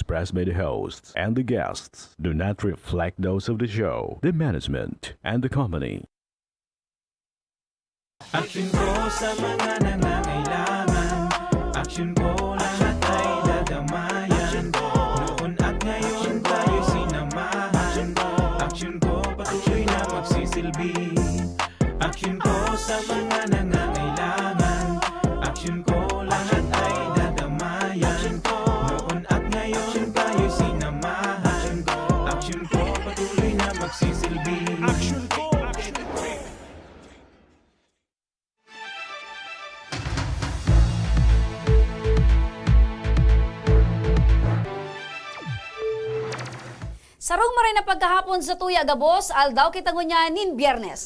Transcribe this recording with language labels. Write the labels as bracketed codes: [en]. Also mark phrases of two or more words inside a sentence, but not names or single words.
[en] expressed by the hosts and the guests do not reflect those of the show, the management, and the company. [tl] Action ko sa mga nangangailangan. Action ko lahat ay dadamayan. Noon at ngayon tayo sinamahan. Action ko patuloy na magsisilbi. Action ko sa mga nangangailangan. Action ko lahat ay dadamayan. Noon at ngayon tayo sinamahan. Action ko patuloy na magsisilbi. Action ko. [bik] Sarong maray na pagkahapon sa tuya gabos, aldaw kita ngunyanin Biyernes.